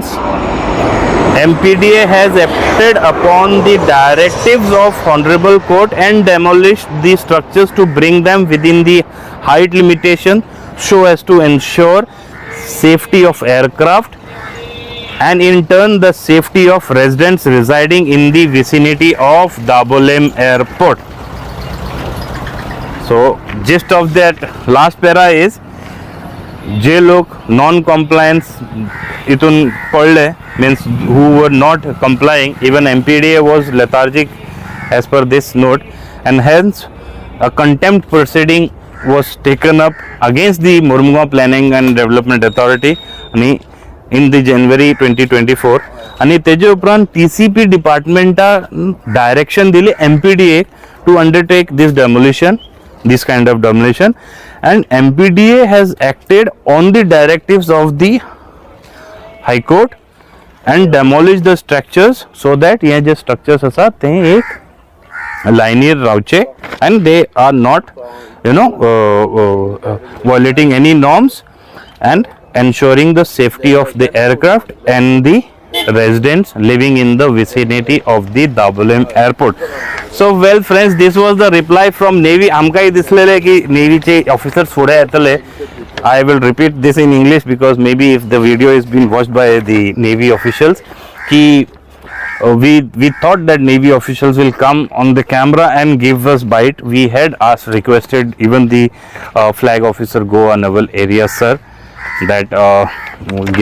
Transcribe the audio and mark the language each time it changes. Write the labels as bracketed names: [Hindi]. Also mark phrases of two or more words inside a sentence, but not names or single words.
[English] MPDA has acted upon the directives of Honorable Court and demolished the structures to bring them within the height limitation so as to ensure safety of aircraft and in turn the safety of residents residing in the vicinity of Dabolim Airport. So gist of that last para is [Konkani] जे लोग non-compliance इतून पडले, [English] means who were not complying, even MPDA was lethargic as per this note, and hence a contempt proceeding was taken up against the Murmua Planning and Development Authority in the January 2024 [Konkani] आणि तेजे उपरांत TCP डिपार्टमेंटा डायरेक्शन दिली [English] MPDA to undertake this kind of demolition, and MPDA has acted on the directives of the High Court and demolished the structures so that [Konkani] ये जे structures आसा ते एक linear रावचे [English] and they are not violating any norms and ensuring the safety of the aircraft and the residents living in the vicinity of the Dabolim Airport. So well friends, this was the reply from Navy. [Konkani] आमकांय दिसलेले की Navyचे officers फुडें येतले. [English] I will repeat this in English because maybe if the video is being watched by the Navy officials, ki we thought that Navy officials will come on the camera and give us bite. We had requested even the flag officer Goa Naval Area sir that give us a bite.